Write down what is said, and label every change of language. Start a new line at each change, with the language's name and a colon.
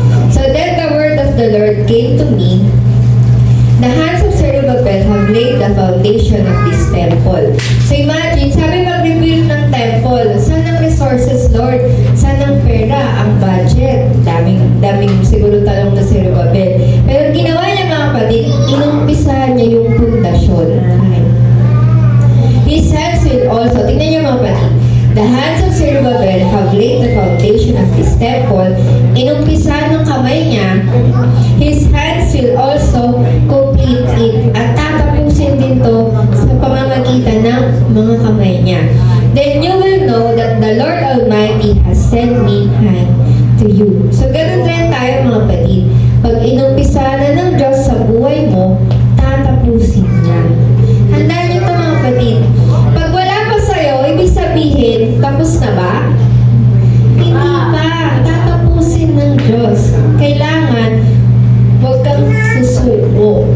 English: So then the word of the Lord came to me. The hands of Zerubbabel have laid the foundation of this temple.
Filipino: So imagine, sabi mag-rebuild ng temple. Saan ang resources, Lord? Saan ang pera, ang budget? Daming siguro talong na Zerubbabel. Pero ginawa niya mga kapatid, inumpisahan niya yung pundasyon.
English: His hands will also,
Filipino: tingnan niyo mga kapatid,
English: the hands of Zerubbabel have laid the foundation of this temple.
Filipino: Inumpisahan ng kamay niya,
English: his hands will also complete it.
Filipino: At tatapusin din to sa pamamagitan ng mga kamay niya.
English: Then you will know that the Lord Almighty has sent me hand to you.
Filipino: So ganun rin tayo mga kapatid. Pag inumpisahan na ng Diyos sa buhay mo, tatapusin niya. Handaan niyo ito mga kapatid. Pag wala pa sa'yo, ibig sabihin, tapos na ba? Hindi pa. Tatapusin ng Diyos. Kailangan, huwag kang susuko.